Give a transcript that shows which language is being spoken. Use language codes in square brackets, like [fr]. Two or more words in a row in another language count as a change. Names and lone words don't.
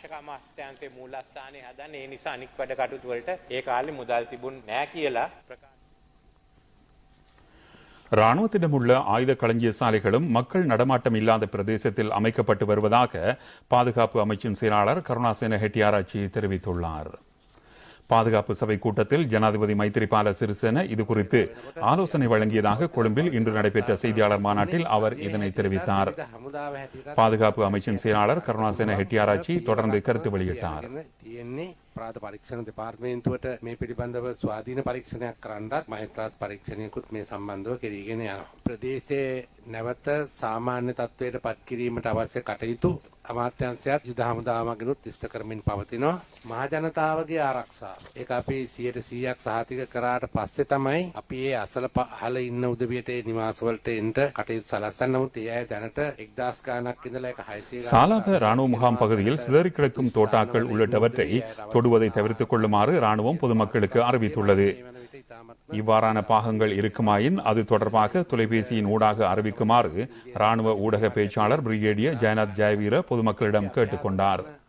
[ta] ராணுவத்திடம் உள்ள ஆயுத களஞ்சிய சாலைகளும் மக்கள் நடமாட்டம் இல்லாத பிரதேசத்தில் அமைக்கப்பட்டு வருவதாக பாதுகாப்பு அமைச்சின் செயலாளர் கருணாசேன ஹெட்டியாராச்சி தெரிவித்துள்ளார். பாதுகாப்பு சபை கூட்டத்தில் ஜனாதிபதி மைத்திரிபால சிறிசேன இதுகுறித்து ஆலோசனை வழங்கியதாக கொழும்பில் இன்று நடைபெற்ற செய்தியாளர் மாநாட்டில் அவர் இதனை தெரிவித்தார். பாதுகாப்பு அமைச்சின் செயலாளர் கருணாசேன ஹெட்டியாராச்சி தொடர்ந்து கருத்து வெளியிட்டார். [si] අපරාධ පරීක්ෂණ දෙපාර්තමේන්තුවට මේ පිළිබඳව ස්වාධීන පරීක්ෂණයක් කරන්නත් මහේත්‍රාස් පරීක්ෂණයකුත් මේ සම්බන්ධව කෙරීගෙන යනවා. ප්‍රදේශයේ නැවත සාමාන්‍ය තත්ත්වයට පත් කිරීමට අවශ්‍ය කටයුතු අමාත්‍යාංශයත් යුද හමුදාවමගිනුත් ඉෂ්ට කරමින් පවතිනවා. මහ ජනතාවගේ ආරක්ෂාව ඒක අපි 100% සහතික කරාට පස්සේ තමයි අපි මේ අසල පහළ ඉන්න උදවියට නිවාස වලට එන්න කටයුතු සලස්සන්න. නමුත් ඒ අය දැනට 1000 ගාණක් ඉඳලා ඒක 600 [ta] சாலாக ராணுவ முகாம் பகுதியில் சிதறி கிடக்கும் தோட்டாக்கள் உள்ளிட்டவற்றை தொடுவதை தவிர்த்துக் கொள்ளுமாறு ராணுவம் பொதுமக்களுக்கு அறிவித்துள்ளது. இவ்வாறான பாகங்கள் இருக்குமாயின் அது தொடர்பாக தொலைபேசியின் ஊடாக அறிவிக்குமாறு ராணுவ ஊடக பேச்சாளர் பிரிகேடியர் ஜெயநாத் ஜெயவீர பொதுமக்களிடம் கேட்டுக்கொண்டார்.